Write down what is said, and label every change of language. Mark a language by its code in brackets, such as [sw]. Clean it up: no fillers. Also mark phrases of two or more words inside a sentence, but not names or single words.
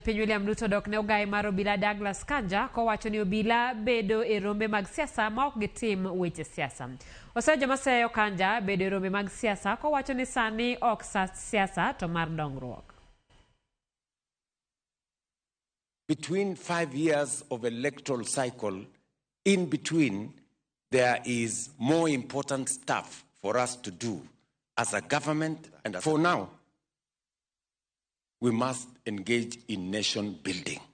[luo] Piny William Ruto dok ne ogai mar obila Douglas Kanja kowacho ni obila bedo e rombe mag siasa ma ok gitim weche siasa. Oseyo joma seyo Kanja bedo e rombe mag siasa kowacho ni sani ok sa siasa to mar dongruok. [en] Between 5 years of electoral cycle, in between, there is more important stuff for us to do as a government. And for now, we must engage in nation building.